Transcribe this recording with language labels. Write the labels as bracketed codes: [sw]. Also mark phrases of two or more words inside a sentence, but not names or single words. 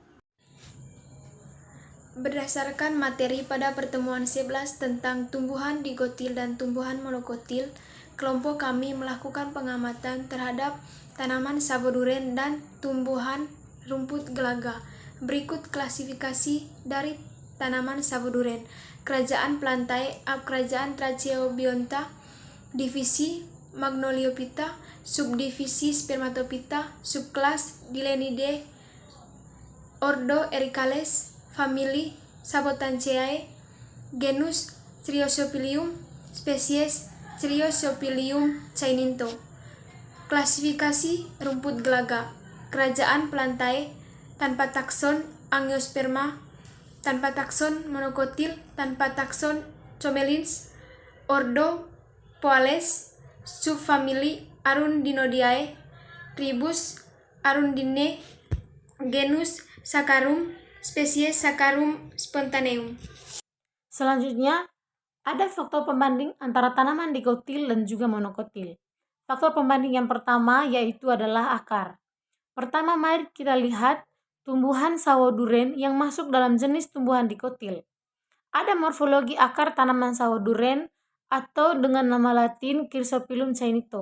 [id] Berdasarkan materi pada pertemuan 11 tentang tumbuhan digotil dan tumbuhan monokotil, kelompok kami melakukan pengamatan terhadap tanaman sawo duren dan tumbuhan rumput gelaga. Berikut klasifikasi dari tanaman sawo duren. Kerajaan Plantae, Kerajaan Tracheobionta, divisi Magnoliophyta, subdivisi Spermatophyta, subkelas Dilenidae, ordo Ericales, famili Sabotanceae, genus Triosopilium, spesies Triosopilium caininto. Klasifikasi rumput gelaga. Kerajaan Plantae, tanpa takson Angiosperma, tanpa takson monokotil, tanpa takson Comelins, ordo Poales, subfamili Arundinodiae, tribus Arundinae, genus Saccharum, spesies Saccharum spontaneum. Selanjutnya, ada faktor pembanding antara tanaman digotil dan juga monokotil. Faktor pembanding yang pertama yaitu adalah akar. Pertama, mari kita lihat tumbuhan sawo duren yang masuk dalam jenis tumbuhan digotil. Ada morfologi akar tanaman sawo duren atau dengan nama latin Chrysophyllum cainito.